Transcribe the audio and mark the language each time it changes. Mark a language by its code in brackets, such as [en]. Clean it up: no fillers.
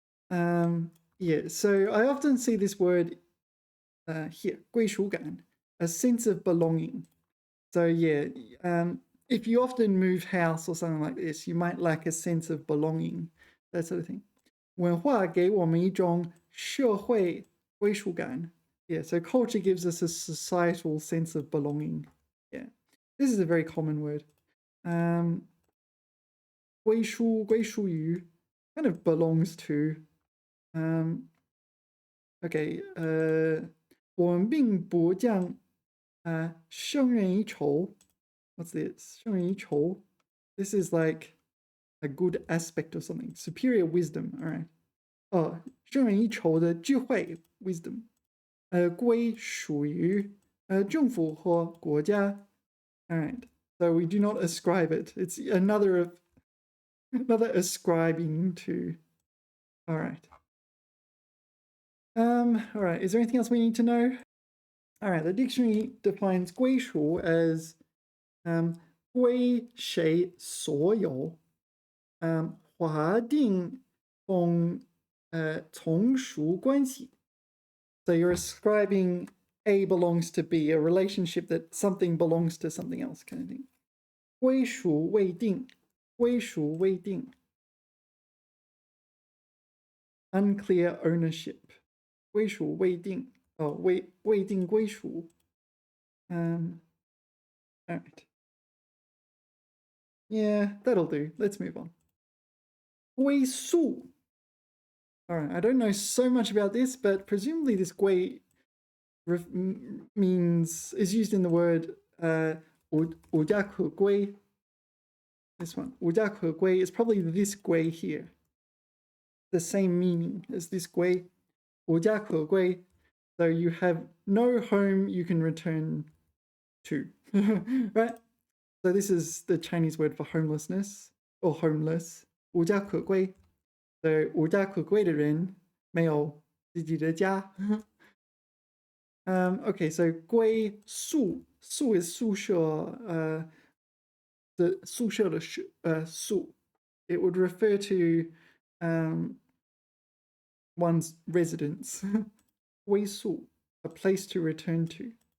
[en] Yeah, so I often see this word here, 归属感, a sense of belonging. So yeah, if you often move house or something like this, you might lack a sense of belonging, that sort of thing. [zh] 文化给我们一种社会归属感. [en] Yeah, so culture gives us a societal sense of belonging. Yeah, this is a very common word. 归属于 kind of belongs to. [zh] Okay, 我们并不将胜任一筹. [en] What's this? 胜任一筹. This is like a good aspect or something. Superior wisdom. All right. [zh] 胜任一筹的智慧 wisdom. 归属于政府或国家. [en] All right. So we do not ascribe it. It's another ascribing to. All right. All right. Is there anything else we need to know? All right. The dictionary defines 归属 as [zh] 归谁所有划定从属关系 [en] So you're ascribing A belongs to B, a relationship that something belongs to something else kind of thing. [zh] 归属未定 [en] Unclear ownership [zh] 归属未定未定归属 [en] all right. Yeah, that'll do. Let's move on. 归宿 All right, I don't know so much about this, but presumably this 归 is used in the word 无家可归. This one, 无家可归 is probably this 归 here. The same meaning as this 归, 无家可归. So you have no home you can return to, right? So this is the Chinese word for homelessness or homeless, 无家可归. [zh] So 无家可归的人没有自己的家. [en] Okay, so 归宿 is 宿舍 the [zh] 宿舍的宿 [en] it would refer to one's residence 归宿 a place to return to.